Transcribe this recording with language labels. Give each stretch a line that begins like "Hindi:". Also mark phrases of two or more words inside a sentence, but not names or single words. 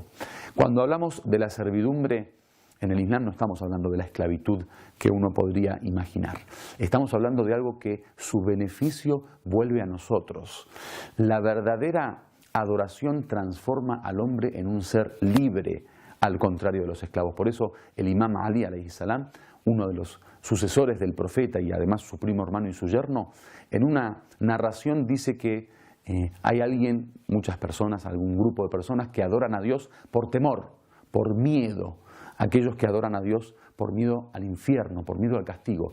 Spanish: Cuando hablamos de la servidumbre en el Islam, no estamos hablando de la esclavitud que uno podría imaginar. Estamos hablando de algo que su beneficio vuelve a nosotros. La verdadera adoración transforma al hombre en un ser libre, al contrario de los esclavos. Por eso el imam Ali,
Arabic: عليه السلام,
Spanish: uno de los sucesores del profeta y además su primo hermano y su yerno, en una narración dice que hay alguien, muchas personas, algún grupo de personas que adoran a Dios por temor, por miedo. Aquellos que adoran a Dios por miedo al infierno, por miedo al castigo.